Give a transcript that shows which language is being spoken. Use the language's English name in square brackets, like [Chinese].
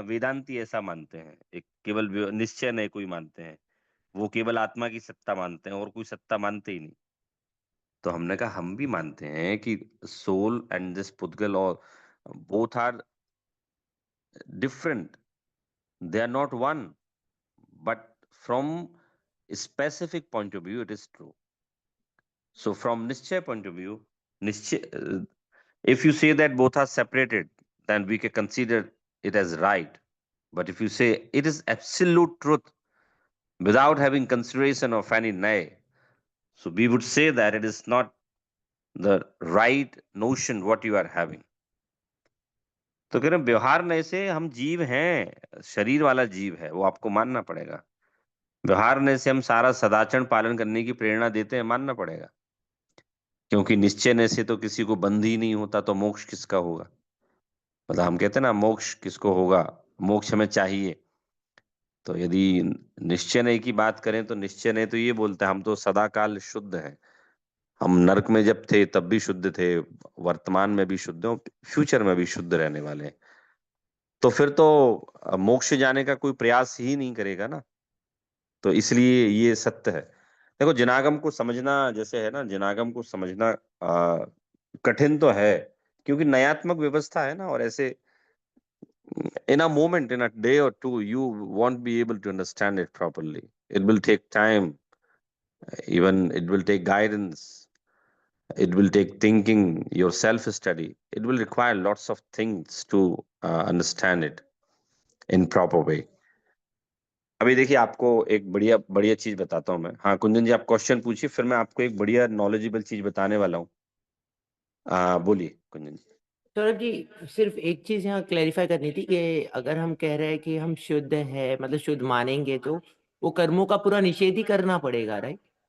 [Hindi] वेदांती ऐसा मानते हैं, एक केवल निश्चय नहीं कोई मानते हैं, वो केवल आत्मा की सत्ता मानते हैं और कोई सत्ता मानते ही नहीं। तो हमने कहा हम भी मानते हैं कि [English] Soul and this पुद्गल और both are different, they are not one, but from a specific point of view it is true. So from nischay point of view, nischay, if you say that both are separated, then we can consider it as right. But if you say it is absolute truth without having consideration of any nay, so we would say that it is not the right notion what you are having. [Hindi] तो कह रहे हैं, व्यवहार नय से हम जीव हैं, शरीर वाला जीव है वो आपको मानना पड़ेगा। व्यवहार ने से हम सारा सदाचरण पालन करने की प्रेरणा देते हैं, मानना पड़ेगा। क्योंकि निश्चय ने से तो किसी को बंध ही नहीं होता, तो मोक्ष किसका होगा? मतलब हम कहते हैं ना, मोक्ष किसको होगा, मोक्ष हमें चाहिए। तो यदि निश्चय ने की बात करें तो निश्चय ने तो ये बोलता है हम तो सदा काल शुद्ध हैं। हम नरक में जब थे तब भी शुद्ध थे, वर्तमान में भी शुद्ध हैं, फ्यूचर में भी शुद्ध रहने वाले हैं। तो फिर तो मोक्ष जाने का कोई प्रयास ही नहीं करेगा ना। तो इसलिए ये सत्य है। देखो, जिनागम को समझना जैसे है ना, जिनागम को समझना कठिन तो है, क्योंकि नयात्मक व्यवस्था है ना, और ऐसे [English] in a moment, in a day or two, you won't be able to understand it properly. It will take time, even it will take guidance, it will take thinking, your self study. It will require lots of things to understand it in proper way. [Hindi] अभी देखिए, आपको एक बढ़िया बढ़िया चीज बताता हूँ मैं। हाँ कुंदन जी, आप क्वेश्चन पूछिए, फिर मैं आपको एक बढ़िया नॉलेजेबल चीज बताने वाला हूँ। बोलिए कुंदन जी। सौरभ जी, सिर्फ एक चीज यहाँ क्लैरिफाई करनी थी कि अगर हम कह रहे हैं कि हम शुद्ध है, मतलब शुद्ध मानेंगे, तो वो कर्मों का पूरा निषेध ही करना पड़ेगा, राइट?